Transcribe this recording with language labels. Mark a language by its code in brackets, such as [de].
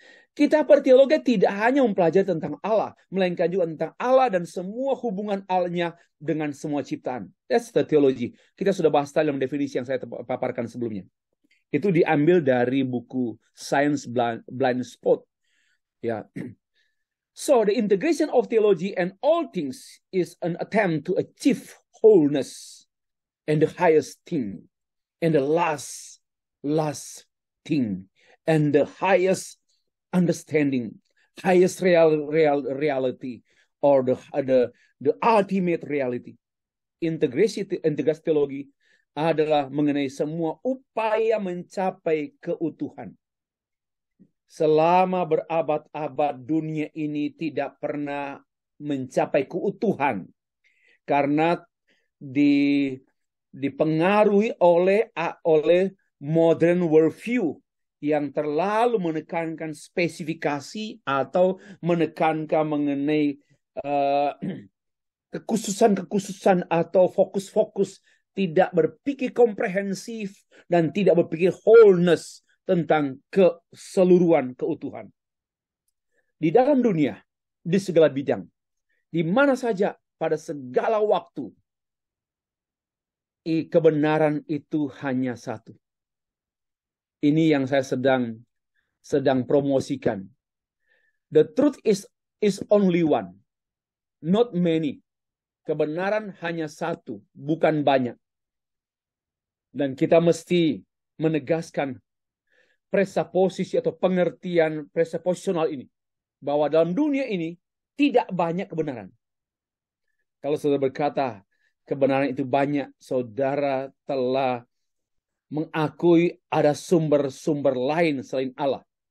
[id] Kita berteologi tidak hanya mempelajari tentang Allah, melainkan juga tentang Allah dan semua hubungan Allahnya dengan semua ciptaan. [en] That's the theology. [id] Kita sudah bahas dalam definisi yang saya paparkan sebelumnya. Itu diambil dari buku Science Blind Spot. Ya. [en] So the integration of theology and all things is an attempt to achieve wholeness and the highest thing and the last thing and the highest understanding, highest reality, or the ultimate reality. [id] Integrasi teologi adalah mengenai semua upaya mencapai keutuhan. Selama berabad-abad dunia ini tidak pernah mencapai keutuhan karena dipengaruhi oleh modern worldview yang terlalu menekankan spesifikasi atau menekankan mengenai kekhususan atau fokus-fokus, tidak berpikir komprehensif dan tidak berpikir wholeness tentang keseluruhan keutuhan. Di dalam dunia, di segala bidang, di mana saja, pada segala waktu, kebenaran itu hanya satu. Ini yang saya sedang promosikan. [en] The truth is only one, not many. [id] Kebenaran hanya satu, bukan banyak. Dan kita mesti menegaskan presuposisi atau pengertian presuposisional ini, bahwa dalam dunia ini tidak banyak kebenaran. Kalau saudara berkata kebenaran itu banyak, saudara telah mengakui ada sumber-sumber lain selain Allah.